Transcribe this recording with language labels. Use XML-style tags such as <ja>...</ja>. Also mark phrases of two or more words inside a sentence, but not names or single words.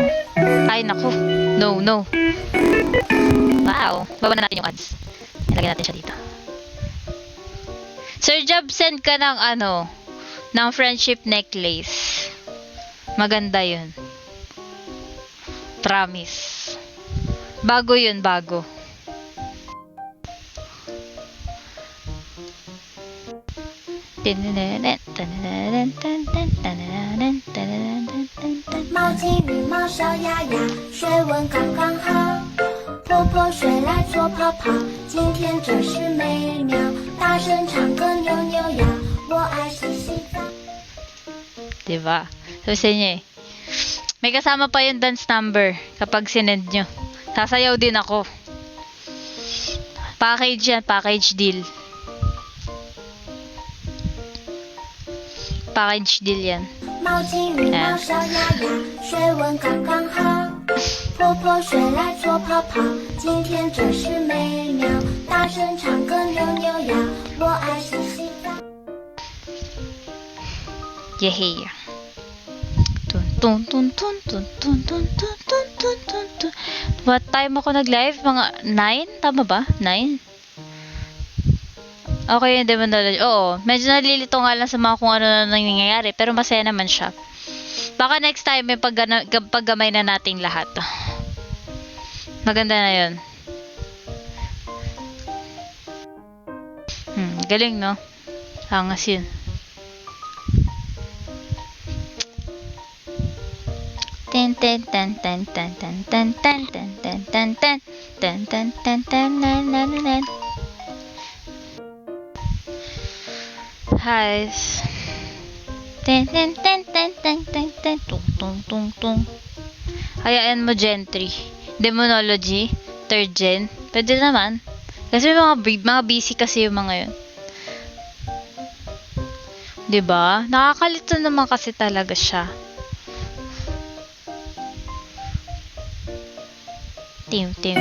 <tl>Ay, naku. No. Wow. Baba na natin yung ads. Ilagay natin siya dito. Sir Jav, send ka ng ng</tl> <en>friendship necklace.</en> <tl>Maganda yun. Promise. Bago yun, bago.</tl> <zh>毛巾、羽毛、小鸭鸭，水温刚刚好。泼泼水来做泡泡，今天真是美妙。大声唱歌，扭扭摇，我爱洗洗澡。</zh> <tl>Diba? So, sa inyo eh. May kasama pa yung dance number kapag sinend nyo. Sasayaw din ako. Package yan,</tl> <en>package deal. Package deal</en> <tl>yan.</tl> <zh>毛巾、羽毛、小鸭鸭，水温刚刚好。泼泼水来做泡泡，今天真是美妙。大声唱歌，扭扭摇，我爱洗洗澡。</zh> <tl>Yehey. Tun tun tun tun tun tun tun tun tun tun tun.</tl> <en>What time</en> <tl>ako nag-live? Mga 9? Tama ba? 9? Okay, hindi mo knowledge. Oo, medyo nalilito nga lang sa mga kung ano na nangyayari, pero masaya naman siya. Baka</tl> <en>next time</en> <tl>may paggamay na nating lahat. Maganda na yun. Galing, no? Hangas yun. Ten ten ten ten ten ten ten ten ten ten ten ten ten ten ten ten ten ten.</tl> <en>Guys. Ten ten ten ten ten ten ten tung tung tung tung.</en> <tl>Hayaan mo Gen 3. Demonology,</tl> <en>3rd gen.</en> <tl>Pwede naman. Kasi mga busy kasi yung mga yun. 'Di ba? Nakakalito naman kasi talaga siya. Tim.</tl>